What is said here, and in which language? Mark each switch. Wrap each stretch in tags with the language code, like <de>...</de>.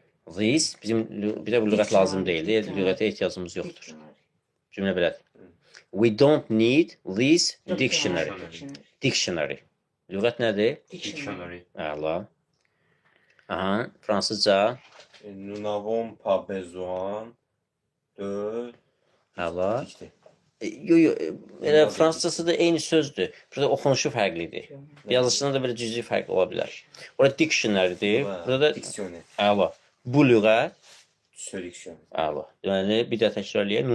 <az>This bizim bizə bu lüğət lazım deyil. Lüğətə ehtiyacımız yoxdur.</az> <en>Dictionary.</en> <az>Cümlə belədir.</az> <en>We don't need this dictionary. Dictionary.</en> <az>Dictionary. Lüğət nədir?</az> <en>Dictionary.</en> <az>Əla. Aha, fransızca.</az> <fr>Nous n'avons pas besoin de</fr> <az>Əla.</az> <fr>dicter.</fr> <az>Yo, elə fransızcası da eyni sözdür. Burada oxunuşu fərqlidir. Yazılışında da belə cüzi fərq ola bilər. Orada dictionary'dir. Burada da</az> <fr>Dictionnaire.</fr> <az>əla. Bu lüğət</az> <en>Selection.</en> <az>əla. Yəni bir də təkrarlayaq.</az>